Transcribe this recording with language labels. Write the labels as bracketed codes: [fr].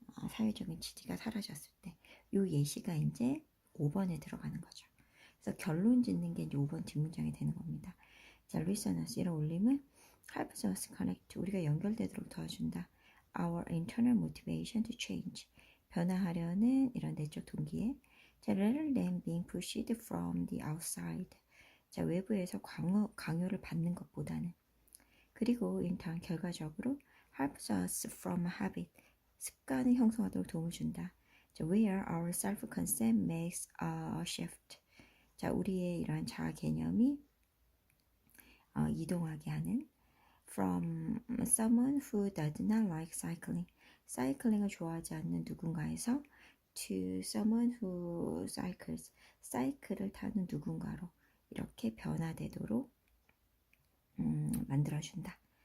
[ko] 사회적인 지지가 사라졌을 때. 요 예시가 이제 5번에 들어가는 거죠. 그래서 결론 짓는 게 이제 5번 뒷문장이 되는 겁니다. 자, 리서너스 이런 올림은 [en] helps us connect. [ko] 우리가 연결되도록 도와준다. [en] Our internal motivation to change. [ko] 변화하려는 이런 내적 동기에. [en] 자, rather than being pushed from the outside. [ko] 자, 외부에서 강요를 받는 것보다는. 그리고 [en] in turn [ko] 결과적으로 [en] helps us from habit. [ko] 습관을 형성하도록 도움을 준다. [en] 자, where our self-concept makes a shift. [ko] 자, 우리의 이러한 자아 개념이 이동하게 하는 [en] from someone who does not like cycling. [ko] 사이클링을 좋아하지 않는 누군가에서 [en] to someone who cycles. [ko] 사이클을 타는 누군가로 이렇게 변화되도록 만들어준다.